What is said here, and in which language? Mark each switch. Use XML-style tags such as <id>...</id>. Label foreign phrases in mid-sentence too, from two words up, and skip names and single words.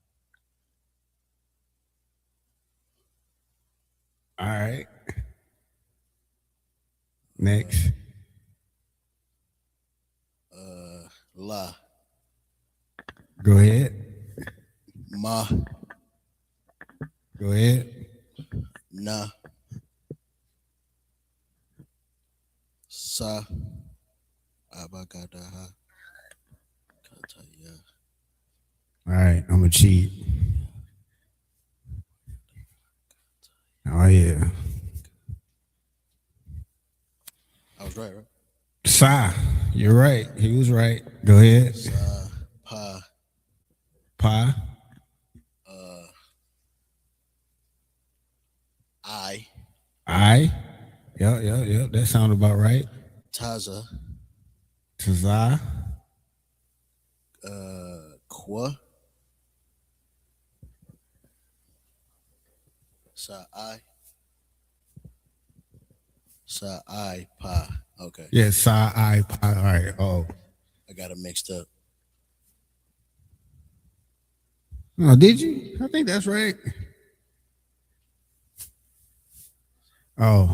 <en>All right. Next. La. Go ahead. Ma. Go ahead. Na. Sa. Abagadaha. Kataya. All right, I'm gonna cheat. Oh yeah. I was right? Sa, you're right. He was right. Go ahead. Sa. Pa. Pa. I. Yep. That sounded about right. Taza. Taza. Kwa. Sa I pa. Okay. Yeah, Sa I Pa. All right. Oh. I got it mixed up. Oh, did you? I think that's right. Oh.</en>